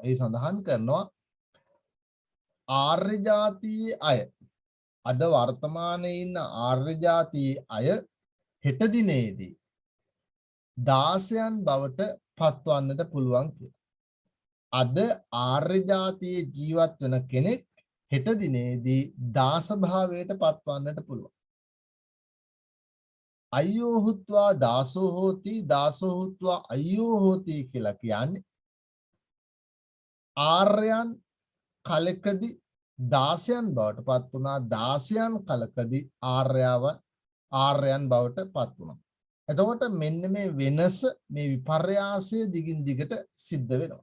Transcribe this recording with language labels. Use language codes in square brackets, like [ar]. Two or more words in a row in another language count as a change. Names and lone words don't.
[si] ඒ සඳහන් කරනවා ආර්ය ජාතියේ අය, අද වර්තමානයේ ඉන්න ආර්ය ජාතියේ අය හෙට දිනේදී දාසයන් බවට පත්වන්නට පුළුවන් කියලා. අද ආර්ය ජාතියේ ජීවත් වෙන කෙනෙක් හෙට දිනේදී දාස භාවයට පත්වන්නට පුළුවන්. [pi] අය්‍යෝ හුත්වා දාසෝ හෝති, දාසෝ හුත්වා අය්‍යෝ හෝති [si] කියලා කියන්නේ ආර්යයන් කලකදී දාසයන් බවට පත් වුණා, දාසයන් කලකදී ආර්යයන් බවට පත් වුණා. එතකොට මෙන්න මේ වෙනස, මේ විපර්යාසය දිගින් දිගට සිද්ධ වෙනවා.